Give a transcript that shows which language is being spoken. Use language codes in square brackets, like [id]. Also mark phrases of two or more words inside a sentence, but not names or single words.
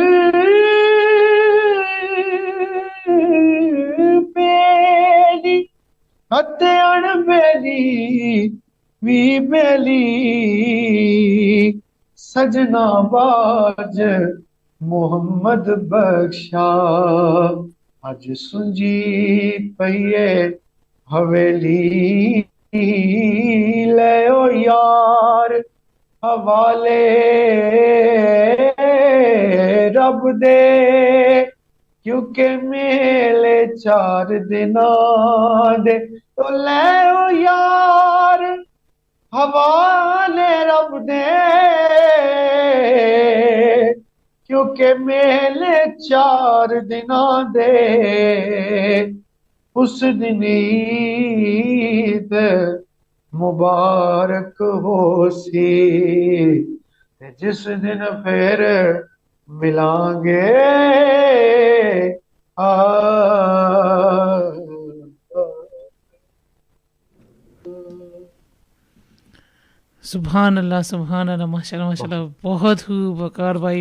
[pa] بیلی اتے اڑ بیلی وی بیلی سجنا باج محمد بخشا اج سنجی پئیے حویلی لے او یار حوالے رب دے کیونکہ میلے 4 دناں دے تو لے او یار حوالے رب دے کیونکہ میلے 4 دناں دے اس دن عید مبارک ہو سی جس دن پھر ملان گے [ar] سبحان اللہ ماشاء اللہ [ur] بہت خوب وقار بھائی.